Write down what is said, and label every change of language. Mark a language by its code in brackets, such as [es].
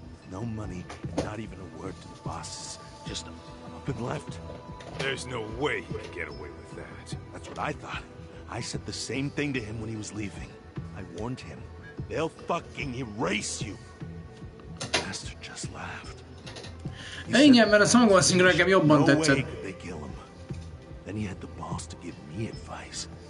[en] No money, and not even a word to the bosses. Just up and left. There's no way he could get away with that. That's what I thought. I said the same thing to him when he was leaving. I warned him. They'll fucking erase you. The bastard just laughed. [hu] Igen, mert a szangolszínű nekem jobban tetszett. [en] Then he had the balls to give me advice.